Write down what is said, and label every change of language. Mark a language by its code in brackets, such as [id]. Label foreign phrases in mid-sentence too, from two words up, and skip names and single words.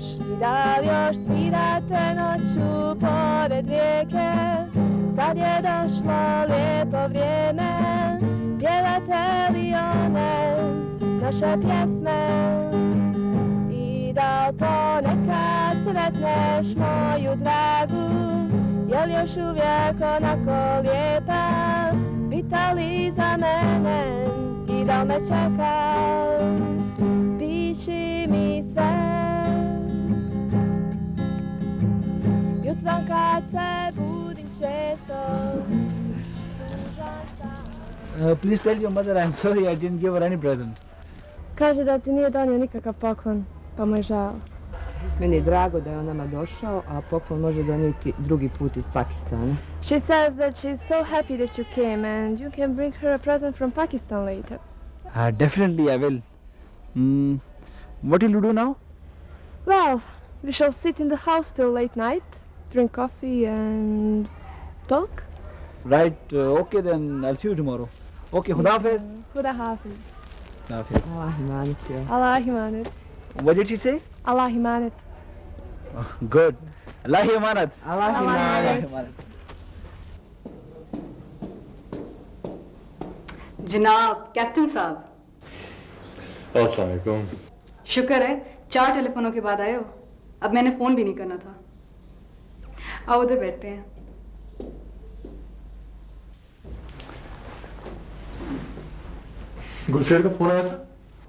[bs] I da li još svirate noću pored rijeke, sad je došlo lijepo vrijeme, pjevate li one naše pjesme i da ponekad sretneš moju dragu, jel još uvijek onako lijepa, pita li za mene i da li me čeka, piši mi sve. Jutrom kad se budim često, [en] please tell your mother I'm sorry I didn't give her any present. [bs] kaže da ti nije donio nikakav poklon, pa mu je žao. Meni je drago da je on nama došao, a poklon može donijeti drugi put iz Pakistana. [en] She says that she's so happy that you came and you can bring her a present from Pakistan later. Definitely I will. What will you do now? Well, we shall sit in the house till late night, drink coffee and talk. Right, okay then I'll see you tomorrow. [ur] Okay, Khuda Hafiz. Khuda Hafiz. Khuda Hafiz. [bs] Allah imanet ya. Allah imanet. [en] What did she say? [bs] Allah imanet. [en] Oh, good. [bs] Allah imanat. Allah imanet. [ur] جناب کیپٹن صاحب. السلام علیکم. شکر ہے 4 ٹیلیفونوں کے بعد آئے ہو۔ اب میں نے فون بھی نہیں کرنا تھا. آؤ ادھر بیٹھتے ہیں. گلشیر کا فون آیا تھا?